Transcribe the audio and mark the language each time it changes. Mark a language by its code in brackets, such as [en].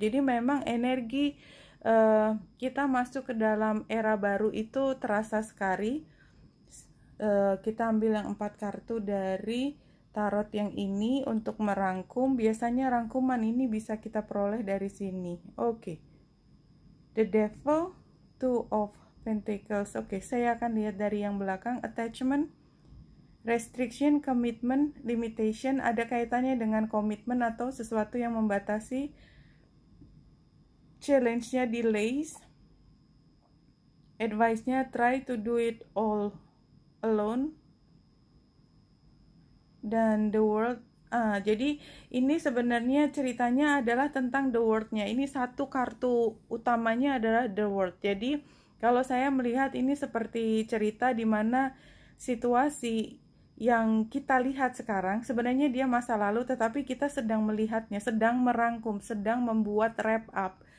[id] Jadi memang energi kita masuk ke dalam era baru itu terasa sekali. Kita ambil yang 4 kartu dari tarot yang ini untuk merangkum. Biasanya rangkuman ini bisa kita peroleh dari sini. Oke. The Devil, Two of Pentacles. Oke, saya akan lihat dari yang belakang. [en] Attachment, restriction, commitment, limitation. [id] Ada kaitannya dengan komitmen atau sesuatu yang membatasi. [en] Challenge-nya delays. Advice-nya try to do it all alone. [id] Dan the world, jadi ini sebenarnya ceritanya adalah tentang the world-nya. Ini satu kartu utamanya adalah the world. Jadi kalau saya melihat ini seperti cerita di mana situasi yang kita lihat sekarang sebenarnya dia masa lalu, tetapi kita sedang melihatnya, sedang merangkum, sedang membuat wrap up.